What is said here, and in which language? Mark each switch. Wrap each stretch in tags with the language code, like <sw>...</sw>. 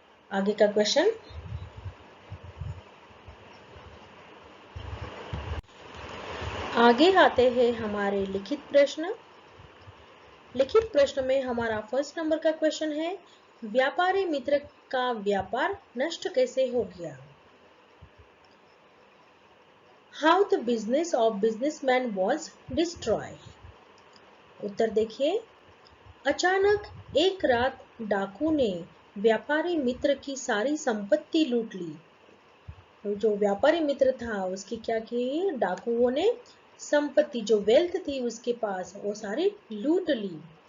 <hi>आगे का क्वेश्चन, आगे आते हैं हमारे लिखित प्रश्न। लिखित प्रश्न में हमारा फर्स्ट नंबर का क्वेश्चन है, व्यापारी मित्र का व्यापार नष्ट कैसे हो गया?</hi> <en>How the business of businessman was destroyed?</en> <hi>उत्तर देखिए, अचानक एक रात डाकू ने व्यापारी मित्र की सारी संपत्ति लूट ली। जो व्यापारी मित्र था उसकी क्या की, डाकुओं ने संपत्ति, जो वेल्थ थी उसके पास, वो सारी लूट ली।</hi>